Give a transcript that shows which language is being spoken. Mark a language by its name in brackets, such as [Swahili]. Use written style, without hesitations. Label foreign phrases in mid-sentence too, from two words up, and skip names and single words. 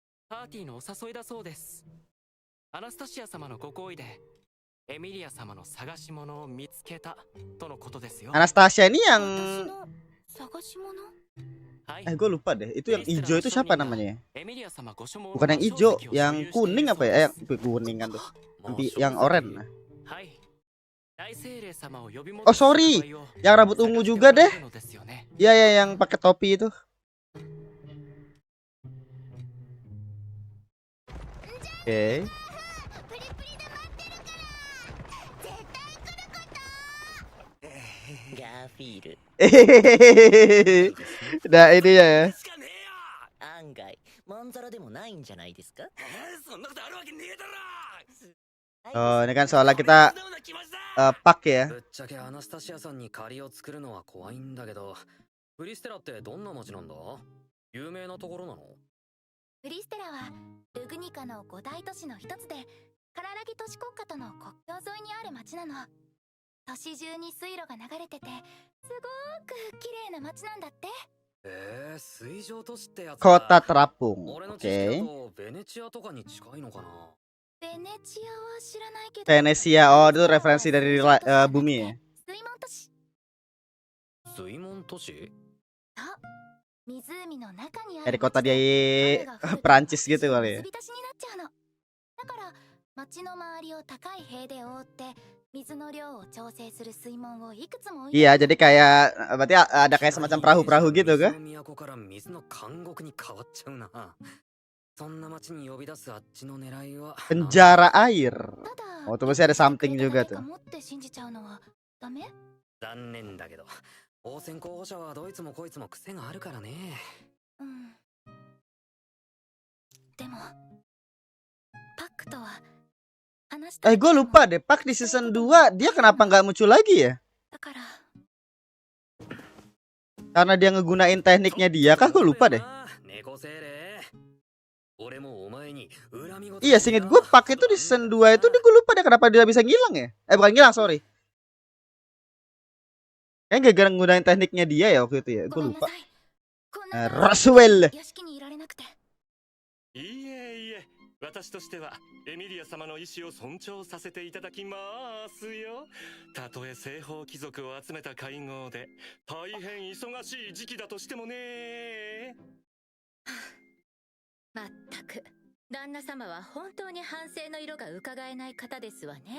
[Japanese] パーティーのお誘いだそうです。アナスタシア様のご好意でエミリア様の探し物を見つけたとのことですよ。 [Indonesian] Anastasia ini yang [Japanese] 私の探し物？ [Indonesian] gue lupa deh. Itu yang hijau itu siapa namanya? [Japanese] エミリア様ご所望の [Indonesian] Bukan yang [Japanese] 魔 [Indonesian] hijau, [Japanese] 晶石を所 [Indonesian] yang [Japanese] 有している [Indonesian] kuning [Japanese] そう [Indonesian] apa [Japanese] で [Indonesian] ya? [Japanese] す。 [Indonesian] Kuning kan tuh. [Japanese] 魔 [Indonesian] Nanti [Japanese] 晶 [Indonesian] yang [Japanese] 石。 [Indonesian] oranye. [Japanese] はい。大精霊様を呼び [Indonesian] Oh [Japanese] 戻す [Indonesian] sorry, [Japanese] 役割を [Indonesian] yang rambut ungu [Japanese] 探して [Indonesian] juga [Japanese] おら [Indonesian] deh. [Japanese] れるのですよね。 [Indonesian] Iya ya, yang pakai topi itu. Oke. [Japanese] プリプリで待ってるから絶対来ること。ガーフィール、 [Indonesian] Nah ini ya. [Japanese] しかねえよ。案外まんざらでもないんじゃないですか？そんなことあるわけねえだろ。 [Indonesian] Oh ini kan soalnya kita [Japanese] そんな気持ちだ。 [Indonesian] pak ya. [Japanese] ぶっちゃけアナスタシアさんに借りを作るのは怖いんだけど、フリステラってどんな町なんだ？有名なところなの？フリステラはルグニカの五大都市の一つで、カララギ都市国家との国境沿いにある町なの。都市中に水路が流れてて、すごーく綺麗な町なんだって。水上都市ってやつ [Indonesian] Kota terapung. [Japanese] 俺の知識 [Indonesian] Oke. [Japanese] だとベネチアとかに近いのかな。ベネチアは知らないけど、 [Indonesian] Venesia. Oh itu referensi dari bumi ya. [Japanese] 水門都市。水門都市？湖の中にあ [Indonesian] Dari [Japanese] る [Indonesian] kota [Japanese] 町で、 [Indonesian] dia [Japanese] 雨が降ると [Indonesian] Perancis gitu [Japanese] 水 [Indonesian] kali ya. [Japanese] 浸しになっちゃうの。だから町の周りを高い塀で覆って水の量を調整する水門をいくつも置いて。 [Indonesian] Iya, jadi kayak berarti ada kayak semacam perahu-perahu gitu kan? [Japanese] 都から水の監獄に変わっちゃうな。そんな町に呼び出すあっちの狙いは [Indonesian] Penjara air. [Japanese] ただ [Indonesian] Oh, tuh masih ada something juga tuh. [Japanese] 持って信じちゃうのはダメ？残念だけど、王選候補者はどいつもこいつも癖があるからね。うん。でもパックとは話した。 [Indonesian] Gue lupa deh, Pak di season 2 dia kenapa nggak muncul lagi ya? [Japanese] だから [Indonesian] Karena dia ngegunain tekniknya dia kah? Gue lupa deh. Iya, seinget gue Pak itu di season 2 itu gue lupa deh kenapa dia bisa ngilang ya? Bukan ngilang, sorry. Kayaknya gara-gara nggunain tekniknya dia ya waktu itu ya. Gue lupa. Roswell. [Japanese] いえいえ、私としてはエミリア様の意志を尊重させていただきますよ。たとえ西方貴族を集めた会合で大変忙しい時期だとしてもね。まったく旦那様は本当に反省の色が伺えない方ですわね。